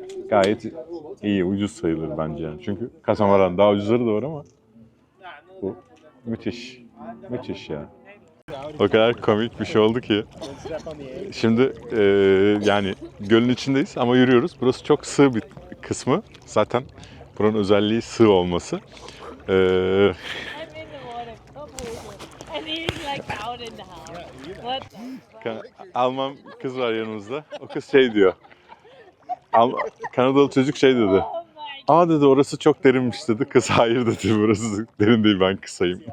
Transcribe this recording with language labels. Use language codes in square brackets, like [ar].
[tr] Gayet iyi, ucuz sayılır bence yani. Çünkü katamaran daha ucuzları da var ama bu müthiş. Müthiş ya. O kadar komik bir şey oldu ki. Şimdi yani gölün içindeyiz ama yürüyoruz. Burası çok sığ bir kısmı. Zaten buranın özelliği sığ olması. [en] I'm in the water. Come over. And he's like out in the house. What the [tr] Alman kız var yanımızda. O kız şey diyor. Kanadalı çocuk şey dedi. [en] Oh my [tr] Aa dedi orası çok derinmiş dedi. Kız hayır dedi burası derin değil ben kısayım.